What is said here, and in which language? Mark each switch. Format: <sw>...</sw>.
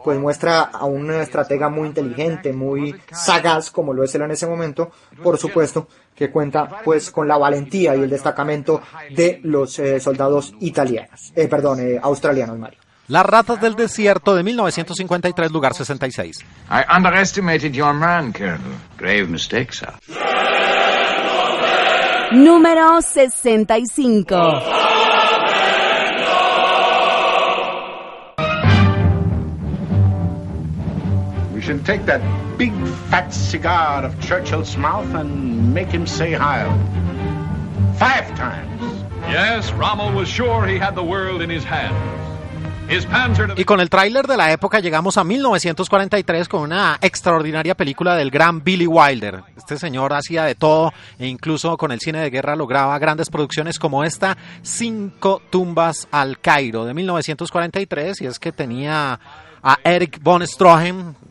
<es>Pues muestra a un estratega muy inteligente, muy sagaz, como lo es él en ese momento, por supuesto, que cuenta pues con la valentía y el destacamento de los soldados australianos, Mario. Las ratas del desierto, de 1953, lugar 66.</es> <en>I underestimated your man, Colonel. Grave mistake, sir.</en> <es>Número 65.</es> <en>We should take that big fat cigar out of Churchill's mouth and make him say Heil. 5 times. Yes, Rommel was sure he had the world in his hands.</en> <es>Y con el tráiler de la época llegamos a 1943 con una extraordinaria película del gran Billy Wilder. Este señor hacía de todo e incluso con el cine de guerra lograba grandes producciones como esta, 5 tumbas al Cairo, de 1943, y es que tenía a Erich von Stroheim,</es>